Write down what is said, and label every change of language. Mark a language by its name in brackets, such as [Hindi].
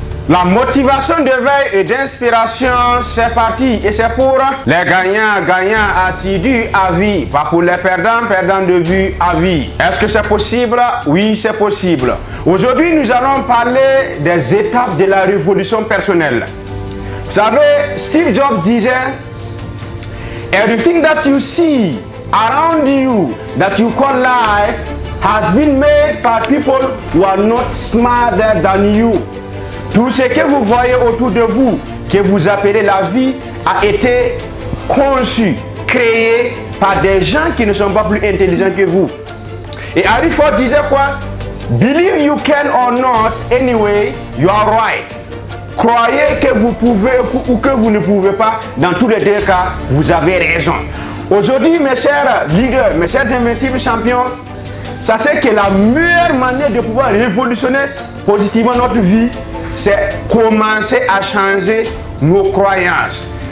[French] La motivation de veille et d'inspiration, c'est parti et c'est pour les gagnants assidus à vie, pas pour les perdants de vue à vie. Est-ce que c'est possible? Oui, c'est possible. Aujourd'hui, nous allons parler des étapes de la révolution personnelle. Vous savez, Steve Jobs disait, [English] everything that you see around you that you call life has been made by people who are not smarter than you. [French] Tout ce que vous voyez autour de vous, que vous appelez la vie, a été conçu, créé par des gens qui ne sont pas plus intelligents que vous. Et Henry Ford disait quoi? [English] Believe you can or not, anyway, you are right. [French] Croyez que vous pouvez ou que vous ne pouvez pas, dans tous les deux cas, vous avez raison. Aujourd'hui, mes chers leaders, mes chers invincibles champions, sachez que la meilleure manière de pouvoir révolutionner positivement notre vie, c'est commencer à changer nos croyances.